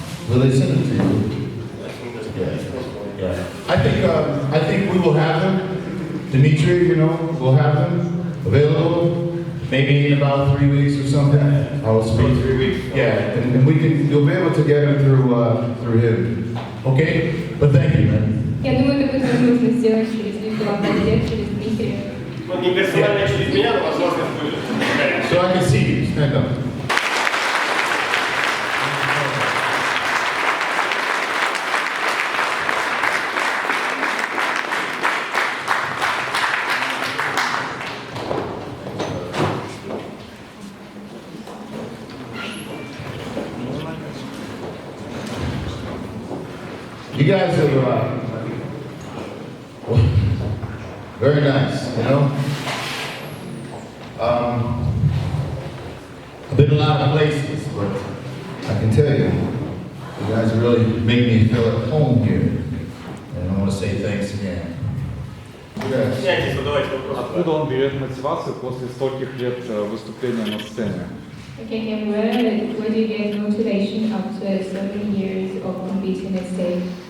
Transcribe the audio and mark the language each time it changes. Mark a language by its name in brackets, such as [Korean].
[English] Will they send them to you? Yeah. I think we will have them. Dimitri, you know, we'll have them available. Maybe in about 3 weeks or something. I will speak. 3 weeks. Yeah, and you'll be able to get them through him. Okay? But thank you, man. [Russian] Я думаю, это будет возможно сделать через VPLAB, через Дмитрия. Ну, не персонально через меня, но возможность будет. [English] So I can see you. Stand up. You guys are very nice, you know. I've been a lot of places, but I can tell you, you guys really make me feel at home here. And I want to say thanks again. Yes. [Russian] Извиняйтесь, задавайте вопрос. Откуда он берет мотивацию после стольких лет выступления на сцене? [English] Okay, and where do you get motivation after so many years of competing at stage?